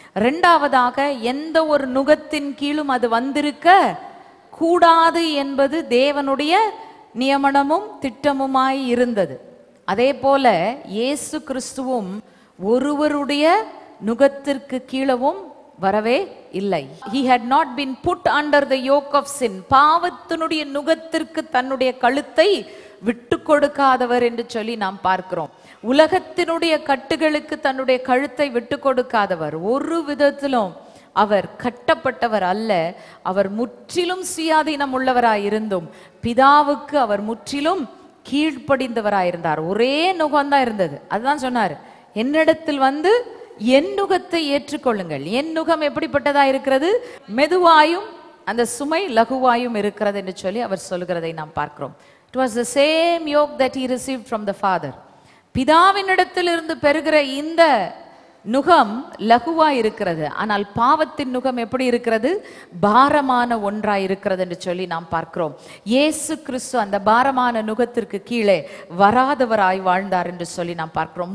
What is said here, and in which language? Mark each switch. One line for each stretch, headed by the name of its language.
Tamil: இரண்டாவதாக, எந்த ஒரு நுகத்தின் கீழும் அது வந்திருக்க கூடாது என்பது தேவனுடைய நியமனமும் திட்டமுமாய் இருந்தது. அதே போல இயேசு கிறிஸ்துவும் ஒருவருடைய நுகத்திற்கு கீழவும் வரவே இல்லை.
English: He had not been put under the yoke of sin.
Tamil: பாவத்தினுடைய நுகத்திற்கு தன்னுடைய கழுத்தை விட்டு கொடுக்காதவர் என்று சொல்லி நாம் பார்க்கிறோம். உலகத்தினுடைய கட்டுகளுக்கு தன்னுடைய கழுத்தை விட்டு கொடுக்காதவர். ஒரு விதத்திலும் அவர் கட்டப்பட்டவர் அல்ல. அவர் முற்றிலும் சுயாதீனம் உள்ளவராயிருந்தும் பிதாவுக்கு அவர் முற்றிலும் கீழ்ப்படிந்தவராயிருந்தார். ஒரே நுகம்தான் இருந்தது. அதுதான் சொன்னார், என்னிடத்தில் வந்து என் நுகத்தை ஏற்றுக்கொள்ளுங்கள். என் நுகம் எப்படிப்பட்டதா இருக்கிறது? மெதுவாயும் அந்த சுமை லகுவாயும் இருக்கிறது என்று சொல்லி அவர் சொல்கிறதை நாம் பார்க்கிறோம்.
English: It was the same yoke that he received from the Father.
Tamil: பிதாவினிடத்திலிருந்து பெறுகிற இந்த நுகம் லகுவாய் இருக்கிறது. ஆனால் பாவத்தின் நுகம் எப்படி இருக்கிறது? பாரமான ஒன்றாய் இருக்கிறது என்று சொல்லி நாம் பார்க்கிறோம். இயேசு கிறிஸ்து அந்த பாரமான நுகத்திற்கு கீழே வராதவராய் வாழ்ந்தார் என்று சொல்லி நாம் பார்க்கிறோம்.